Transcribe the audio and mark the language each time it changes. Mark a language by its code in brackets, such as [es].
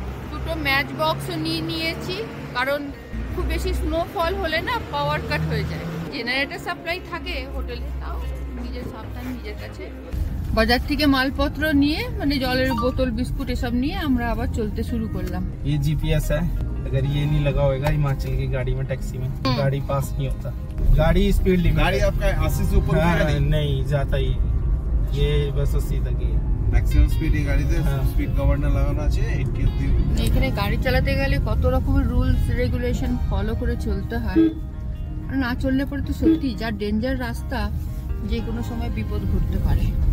[bn] 2টো match বক্সও নিয়ে নিয়েছি, কারণ খুব বেশি স্নোফল হলে না পাওয়ার কাট হয়ে যায়। জেনারেটর সাপ্লাই থাকে হোটেলে, তাও নিজের সাবধান নিজের কাছে। বাজার থেকে মালপত্র নিয়ে, মানে জলের বোতল, বিস্কুট এসব নিয়ে আমরা আবার চলতে শুরু করলাম। [hi] ये जीपीएस है, अगर ये नहीं लगा होगा हिमाचल की गाड़ी में, टैक्सी में गाड़ी पास नहीं होता। गाड़ी स्पीड लिमिट, गाड़ी आपका 80 से ऊपर नहीं जाता ही, ये बस 80 तक ही है मैक्सिमम स्पीड। ये गाड़ी से स्पीड गवर्नर लगाना चाहिए 80 [bn] অবধি। এখানে গাড়ি চালাতে গেলে কত রকমের রুলস রেগুলেশন ফলো করে চলতে হয়, আর না চললে পরে তো সত্যি যা ডেঞ্জার রাস্তা, যে কোনো সময় বিপদ ঘটতে পারে।